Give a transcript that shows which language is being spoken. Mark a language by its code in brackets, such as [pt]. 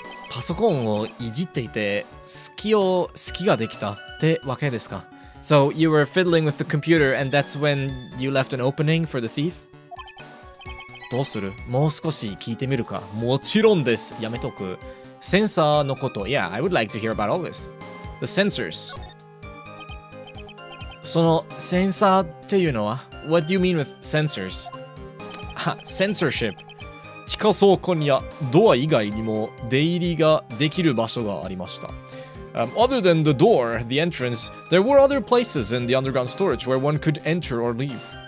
[ja] パソコンをいじっていて好きができたってわけですか? [en] So you were fiddling with the computer and that's when you left an opening for the thief? [ja] どうする? もう少し聞いてみるか? もちろんです。やめとく。センサーのこと。 [en] Yeah, I would like to hear about all this. The sensors. [ja] そのセンサーっていうのは? [en] What do you mean with sensors? Censorship. [ja] 地下倉庫にはドア以外にも出入りができる場所がありました。 [en] Other than the door, the entrance, there were other places in the underground storage where one could enter or leave.